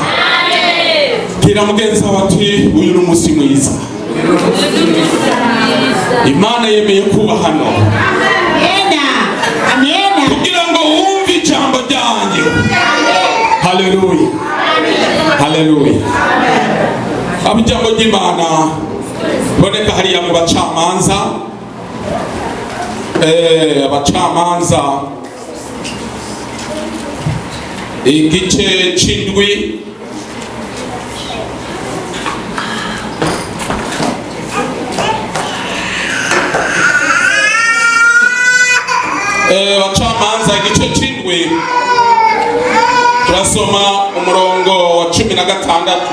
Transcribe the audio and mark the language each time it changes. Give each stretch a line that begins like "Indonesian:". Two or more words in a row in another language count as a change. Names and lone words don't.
Rundi: Kira mugenzi wawe ati uyu ni umunsi mwiza. Imana yemeye kuba hano kugira ngo wumve ijambo ryanjye. Haleluya. Haleluya. Abo ijambo ry'Imana boneka hariya mu bacamanza, abacamanza igice c'indwi abacamanza igice c'indwi turasoma umurongo wa 16.